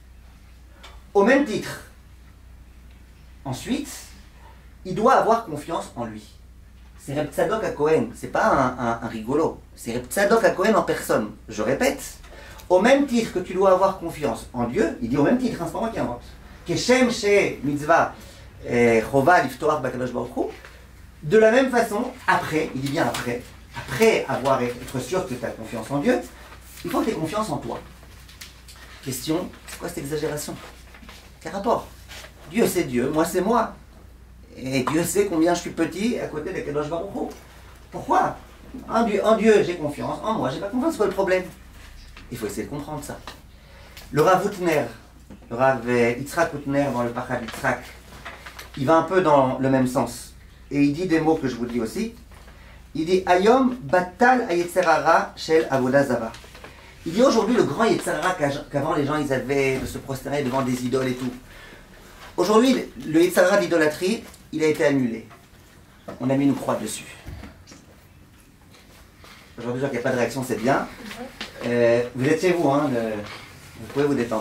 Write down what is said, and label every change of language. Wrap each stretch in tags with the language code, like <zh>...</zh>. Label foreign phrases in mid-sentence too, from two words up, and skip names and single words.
<fr>Au même titre, ensuite, il doit avoir confiance en lui. C'est Reb Tzadok HaKohen, c'est pas un rigolo. C'est Reb Tzadok HaKohen en personne. Je répète, au même titre que tu dois avoir confiance en Dieu, il dit au même titre, hein, c'est pas moi qui invente.</fr> <he>כשם שמצוה חובה לבטוח בקדוש ברוך הוא.</he> <fr>De la même façon, après, il dit bien après être sûr que tu as confiance en Dieu, il faut que tu aies confiance en toi. Question, c'est quoi cette exagération? Quel rapport? Dieu c'est Dieu, moi c'est moi. Et Dieu sait combien je suis petit à côté de</fr> <he>קדוש ברוך הוא.</he> <fr>Pourquoi? En Dieu j'ai confiance, en moi j'ai pas confiance, c'est quoi le problème? Il faut essayer de comprendre ça. Le Rav Utner, le Rav Yitzhak Utner dans le Pachad Yitzhak, il va un peu dans le même sens. Et il dit des mots que je vous dis aussi. Il dit</fr> <he>היום בטל היצר הרע של עבודה זרה.</he> <fr>Il dit aujourd'hui le grand yetzerara qu'avant les gens ils avaient de se prosterner devant des idoles et tout. Aujourd'hui le yetzerara d'idolâtrie il a été annulé. On a mis une croix dessus. Aujourd'hui je vois qu'il n'y a pas de réaction, c'est bien. Vous êtes chez vous, hein, vous pouvez vous détendre.</fr>